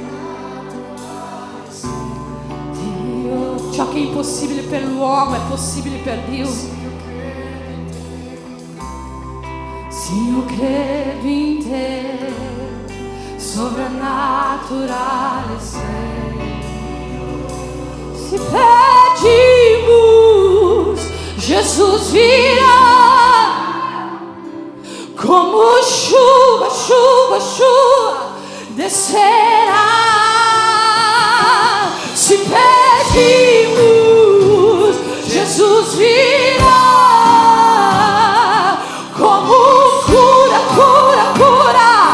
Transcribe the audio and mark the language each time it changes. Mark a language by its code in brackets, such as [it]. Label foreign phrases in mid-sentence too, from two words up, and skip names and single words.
[it] Ciò che è impossibile per l'uomo è possibile per Dio. Sì, io credo in te, sovrannaturale sei. [pt] Se pedimos, Jesus virá, como chuva, chuva, chuva descerá. Se pedimos, Jesus virá, como cura, cura, cura.